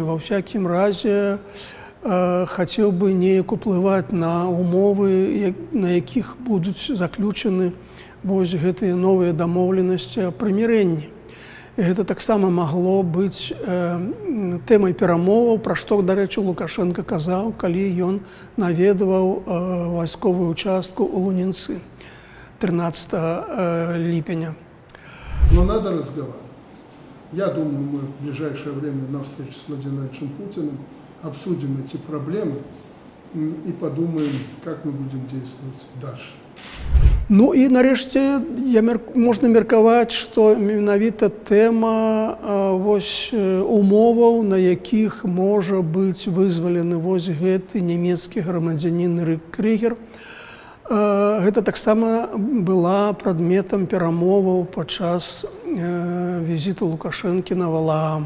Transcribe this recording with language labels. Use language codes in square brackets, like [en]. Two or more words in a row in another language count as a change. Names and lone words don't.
[be] Ва ўсякім разе хацеў бы неяк уплываць на умовы, на якіх будуць заключаны вось гэтыя новыя дамоўленасці аб прымірэнні. Гэта таксама магло быць тэмай перамоваў, пра што, дарэчы, Лукашенко казаў, калі ён наведваў вайсковую частку ў Лунінцы 13 ліпеня. [ru] Но надо разговаривать. Я думаю, мы в ближайшее время на встрече с Владимиром Путиным обсудим эти проблемы и подумаем, как мы будем действовать дальше. [be] Ну і нарэшце можна меркаваць, што менавіта тэма умоваў, на якіх можа быць вызвалены вось гэты нямецкі грамадзянін Рик Крігер, гэта таксама была прадметам перамоваў падчас візіту Лукашэнкі на Валаам.